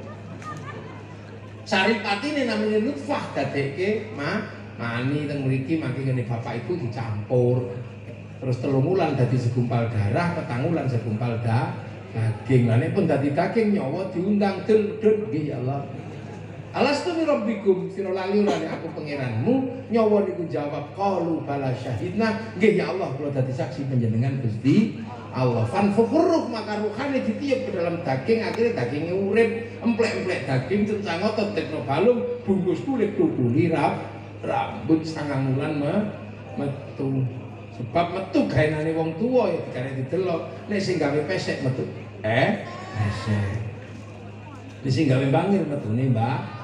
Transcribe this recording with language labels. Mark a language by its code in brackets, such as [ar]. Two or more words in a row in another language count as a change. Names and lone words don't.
[jv] Saripatine namine nutfah dadekke mani teng mriki mangke ngene bapak ibu dicampur. Terus 3 wulan dadi segumpal darah, 4 wulan segumpal daging. Lah nek pun dadi daging nyawa diundang dul nggih [ar] يا الله. ألست بربكم [jv] sira lali ora aku pangeranmu. Nyawa niku jawab [ar] قالوا بلى شهدنا. [jv] Nggih [ar] يا الله [jv] kula dadi saksi panjenengan Gusti Allah. Fan furuh maka ruhane [id] ditiup ke dalam daging, akhirnya dagingnya [jv] urip, emplek-emplek daging cencang otot tekno balung, bungkus kulit tutuli rambut sangang wulan metu. Sebab metu gaenane wong tuwa ya dikare didelok. Nek sing gawe pesek metu. Pesek. Nek sing gawe bangir metune, Mbak.